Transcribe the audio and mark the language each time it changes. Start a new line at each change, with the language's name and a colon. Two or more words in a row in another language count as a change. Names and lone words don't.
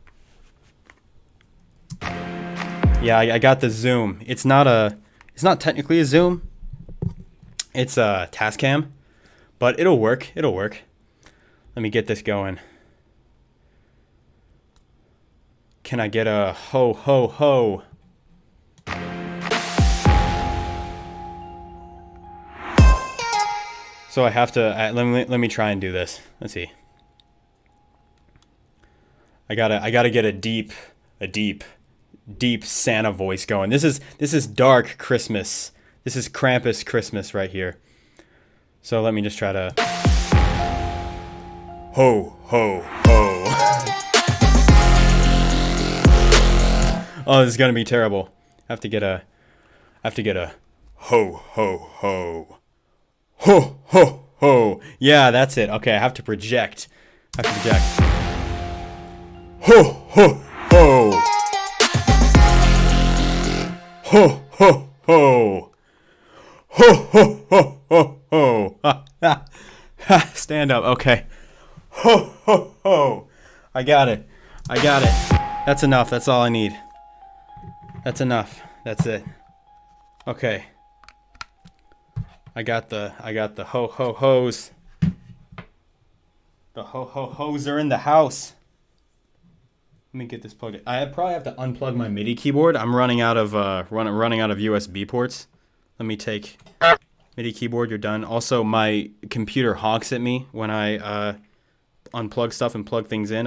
English: Yeah, I got the zoom. It's not technically a zoom. It's a Tascam, but it'll work. It'll work. Let me get this going. Can I get a ho ho ho? So I have to let me try and do this. Let's see. I gotta get a deep Santa voice going. This is dark Christmas. This is Krampus Christmas right here. So let me just try to ho ho ho. Oh, this is gonna be terrible. I have to get a ho ho ho. Ho ho ho. Yeah, that's it. Okay, I have to project. Ho ho ho. Ho ho ho. Ho ho ho ho ho. Stand up. Okay. Ho ho ho. I got it. That's enough. That's all I need. That's enough. That's it. Okay. I got the ho ho ho's. The ho ho ho's are in the house. Let me get this plugged in. I probably have to unplug my MIDI keyboard. I'm running out of running out of USB ports. Let me take MIDI keyboard. You're done. Also, my computer honks at me when I unplug stuff and plug things in.